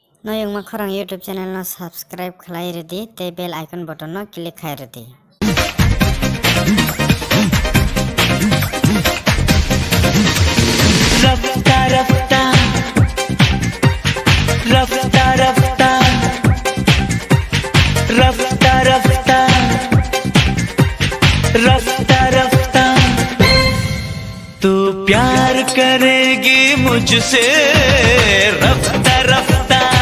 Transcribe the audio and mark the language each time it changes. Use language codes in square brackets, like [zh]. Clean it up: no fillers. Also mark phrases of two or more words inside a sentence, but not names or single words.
[trp] Noyong makorang [en] YouTube channel [trp] no subscribe khlai redi te [en] bell icon button [trp] no click khai redi. [hi] रफ्ता रफ्ता रफ्ता रफ्ता रफ्ता रफ्ता रफ्ता रफ्ता तू प्यार करेगी मुझसे रफ्ता रफ्ता